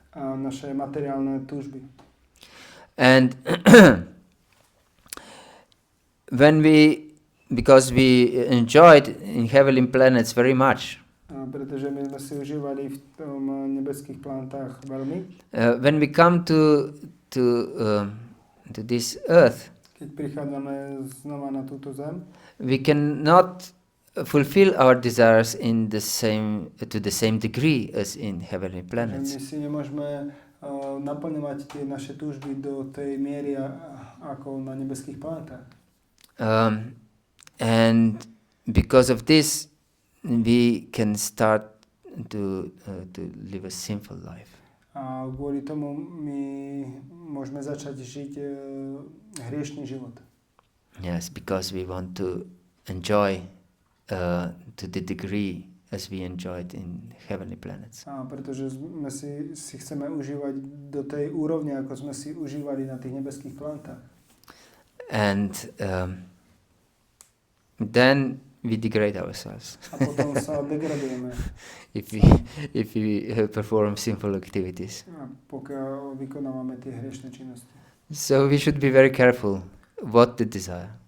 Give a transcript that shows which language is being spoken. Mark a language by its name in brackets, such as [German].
[Slovak] A naše materiálne túžby. [English] And because we enjoyed in heavenly planets very much. [Slovak] Pretože my sme si užívali v tom nebeských planetách veľmi. [English] When we come to this earth, [Slovak] keď prichádzame znova na túto zem, [English] we cannot fulfill our desires to the same degree as in heavenly planets. [Slovak] My si nemôžeme naplňovať tie naše túžby do tej miery ako na nebeských planetách. [English] And because of this, we can start to live a sinful life. [Slovak] A kvôli tomu my môžeme začať žiť hriešný život. [English] Yes, because we want to enjoy to the degree as we enjoyed in heavenly planets. [Slovak] A pretože sme si chceme užívať do tej úrovne, ako sme si užívali na tých nebeských planetách. [English] And then we degrade ourselves. [Slovak] A potom sa degradujeme. [English] if we perform sinful activities. [Slovak] A pokiaľ vykonávame tie hriešne činnosti. [English] So we should be very careful what to desire.